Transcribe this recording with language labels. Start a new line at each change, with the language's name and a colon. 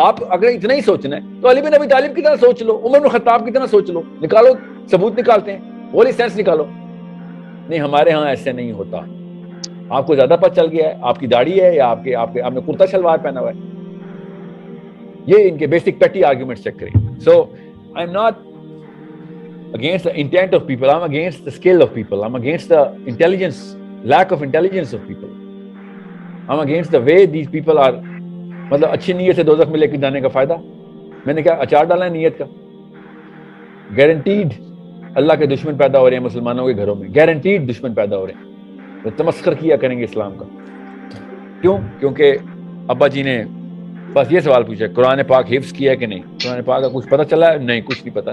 Urdu: آپ اگر اتنا ہی سوچنا ہے تو علی بن ابی طالب کی طرح سوچ لو, عمر بن خطاب کی طرح سوچ لو, نکالو ثبوت نکالتے ہیں, ہولی سینس نکالو. نہیں, ہمارے ہاں ایسے نہیں ہوتا. آپ کو زیادہ پتہ چل گیا ہے, آپ کی داڑھی ہے یا آپ نے کرتا شلوار پہنا ہوا ہے. یہ ان کے بیسک پیٹی آرگومنٹس چیک کریں.
English: So I am not against the intent of people, I'm against the skill of people, I'm against the intelligence, lack of intelligence of people, I'm against the way these people are.
Urdu: مطلب اچھی نیت سے دوزخ میں لے کے جانے کا فائدہ. میں نے کیا اچار ڈالا ہے نیت کا؟ گارنٹیڈ اللہ کے دشمن پیدا ہو رہے ہیں مسلمانوں کے گھروں میں, گارنٹیڈ دشمن پیدا ہو رہے ہیں, تو تمسخر کیا کریں گے اسلام کا. کیوں؟ کیونکہ ابا جی نے بس یہ سوال پوچھا, قرآن پاک حفظ کیا ہے کہ نہیں؟ قرآن پاک کا کچھ پتہ چلا ہے؟ نہیں, کچھ نہیں پتا.